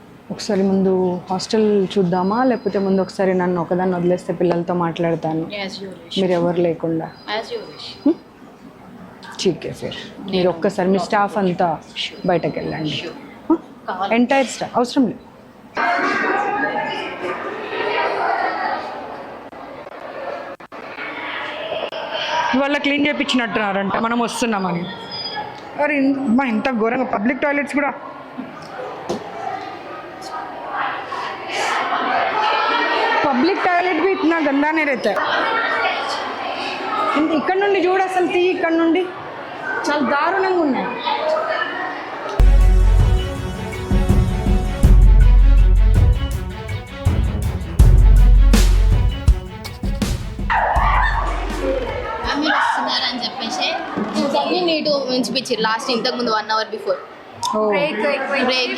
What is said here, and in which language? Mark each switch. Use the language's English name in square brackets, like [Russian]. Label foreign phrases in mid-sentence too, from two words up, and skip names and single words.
[Telugu] ఒకసారి ముందు హాస్టల్ చూద్దామా, లేకపోతే ముందు ఒకసారి నన్ను ఒకదాన్ని వదిలేస్తే పిల్లలతో మాట్లాడతాను, [English] As you wish. [Telugu] మీరు ఎవరు లేకుండా. [English] As you wish. [Hindi] ठीक है फिर [Telugu] మీరు ఒక్కసారి మీ స్టాఫ్ అంతా బయటకు వెళ్ళండి. కావాలి. [English] entire staff [Telugu] అవసరం లేదు. వాళ్ళ క్లీన్ చేయించినట్టున్నారంట మనం వస్తున్నామని. అరే మా ఇంత ఘోరంగా పబ్లిక్ టాయిలెట్స్ కూడా. [English] public toilet [Hindi] भी इतना गंदा नहीं रहता है. [Telugu] ఇక్కడ నుండి చూడు అసలు తీ, ఇక్కడ నుండి చాలా దారుణంగా ఉన్నాయి. మీరు వస్తున్నారని చెప్పేసి అన్ని నీటు ఉంచిపించారు లాస్ట్ ఇంతకు ముందు [English] 1 hour before break.